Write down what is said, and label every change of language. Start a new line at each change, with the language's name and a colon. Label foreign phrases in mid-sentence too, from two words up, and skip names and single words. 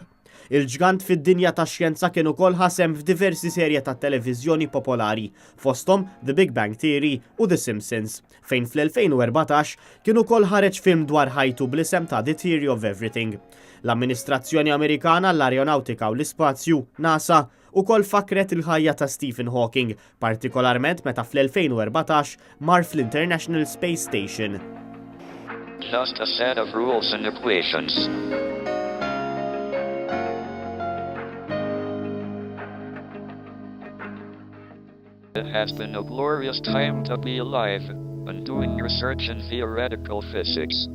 Maltese: Il-ġgant fid-dinja tax-xjenza kien ukoll ħasem f'diversi serje ta' televiżjoni popolari, fosthom The Big Bang Theory u The Simpsons, fejn fl-2014 kien ukoll ħareġ film dwar ħajtu bl-isem ta' The Theory of Everything. L-Amministrazzjoni Amerikana l-Arjonautika u l-Ispazju, NASA, ukoll fakret il-ħajja ta' Stephen Hawking, partikolarment meta fl-2014 mar fl-International Space Station.
English: Just a set of rules and equations. It has been a glorious time to be alive and doing research in theoretical physics.